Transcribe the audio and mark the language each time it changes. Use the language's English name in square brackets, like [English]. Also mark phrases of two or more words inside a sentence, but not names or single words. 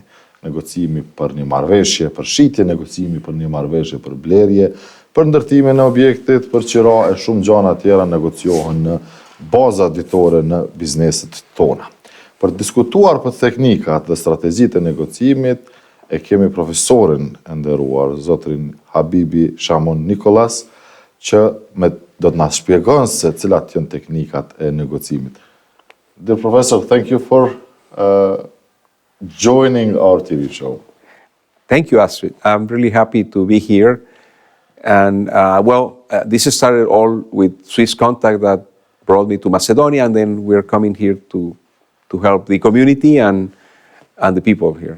[Albanian] Negociimi për një marrëveshje për shitje, negociimi për një marrëveshje për blerje, për ndërtimin e objektit, për qira e shumë gjëra tjera negociohen në baza ditore në bizneset tona. Për të diskutuar për teknikat dhe strategjitë e negociimit, e kemi profesorin e nderuar, zotrin Habibi Shamon Nikolas, që do të na shpjegon se cilat janë teknikat e negociimit. [English] Dear Professor, thank you for joining our TV show. Thank you, Astrid. I'm really happy to be here. And this started all with Swiss Contact that brought me to Macedonia, and then we're coming here to help the community and the people here.